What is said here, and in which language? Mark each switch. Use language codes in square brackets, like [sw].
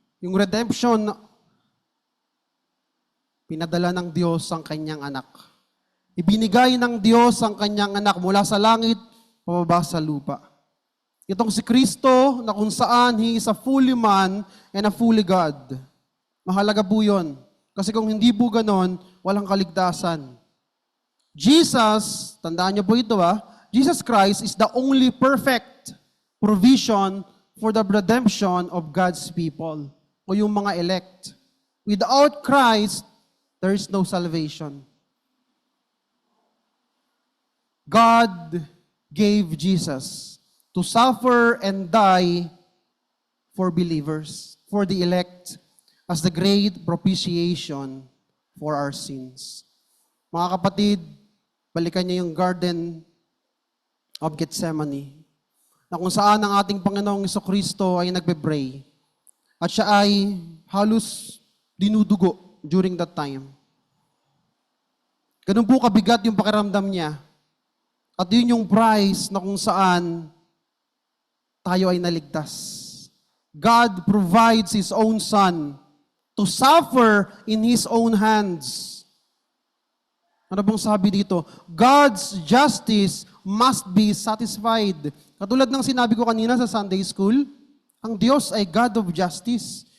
[tl] Yung redemption, pinadala ng Diyos ang kanyang anak. Ibinigay ng Diyos ang kanyang anak mula sa langit, pababa sa lupa. Itong si Kristo na kung saan [en] He is a fully man and a fully God. [tl] Mahalaga po yun. Kasi kung hindi po ganon, walang kaligtasan. [en] Jesus, tandaan niyo po ito Jesus Christ is the only perfect provision for the redemption of God's people [tl] o yung mga elect. [en] Without Christ, there is no salvation. God gave Jesus to suffer and die for believers, for the elect, as the great propitiation for our sins. [tl] Mga kapatid, balikan niyo yung Garden of Gethsemane, na kung saan ang ating Panginoong Jesucristo ay nagpe-pray. At siya ay halos dinudugo during that time. Ganun po kabigat yung pakiramdam niya. At yun yung price na kung saan tayo ay naligtas. [en] God provides His own Son to suffer in His own hands. [tl] Ano bang sabi dito? [en] God's justice must be satisfied. [tl] Katulad ng sinabi ko kanina sa Sunday School, ang Diyos ay God of justice.